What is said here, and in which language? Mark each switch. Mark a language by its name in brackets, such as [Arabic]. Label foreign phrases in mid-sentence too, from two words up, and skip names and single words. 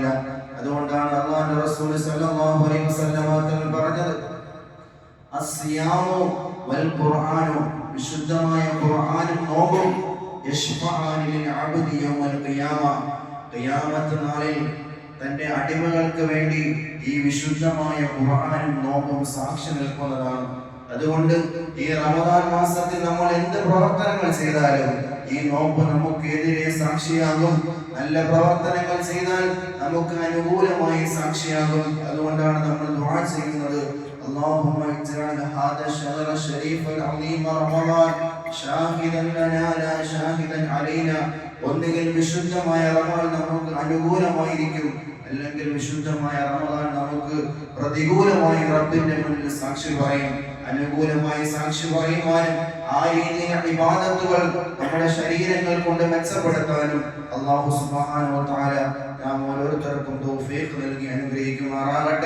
[Malayalam] അതുകൊണ്ടാണ് അല്ലാഹുവിന്റെ റസൂൽ [Arabic] صلى الله عليه وسلم [Malayalam] തങ്ങൾ പറഞ്ഞത്, [Arabic] الصيام والقرآن, [Malayalam] വിശുദ്ധമായ ഖുർആനും നോമ്പും [Arabic] يشفعان للعبد يوم القيامة, [Malayalam] ഖിയാമത്ത് നാളിൽ തന്റെ അടിമകൾക്ക് വേണ്ടി ഈ വിശുദ്ധമായ ഖുർആനും നോമ്പും സാക്ഷി നിൽക്കുന്നതാണ്. അതുകൊണ്ട് ഈ റമദാൻ മാസത്തിൽ നമ്മൾ എന്ത് പ്രവർത്തനങ്ങൾ ചെയ്താലും ഈ നോമ്പ് നമുക്കെതിരെ സാക്ഷിയാകും. നല്ല പ്രവർത്തനങ്ങൾ ചെയ്താൽ നമുക്ക് അനുകൂലമായി സാക്ഷിയാകും. അതുകൊണ്ടാണ് നമ്മൾ ദുആ ചെയ്യുന്നത്, [Arabic] اللهم اجعل هذا الشهر الشريف العظيم رمضان شاهدا لنا لا شاهدا علينا. [Malayalam] ഒന്നുകിൽ വിശുദ്ധമായ റമദാൻ നമുക്ക് അനുകൂലമായിരിക്കും, അല്ലെങ്കിൽ വിശുദ്ധമായ റമദാൻ നമുക്ക് പ്രതികൂലമായി റബ്ബിന്റെ മുന്നിൽ സാക്ഷി പറയും. അനുകൂലമായി സാക്ഷി പറയുവാനും ആ രീതിയിൽ ഇബാദത്തുകൾ നമ്മുടെ ശരീരങ്ങൾ കൊണ്ട് മെച്ചപ്പെടുത്താനും [Arabic] الله سبحانه وتعالى [Malayalam] നാം ഓരോരുത്തർക്കും തൗഫീഖ് നൽകി അനുഗ്രഹിക്കുമാറാകട്ടെ.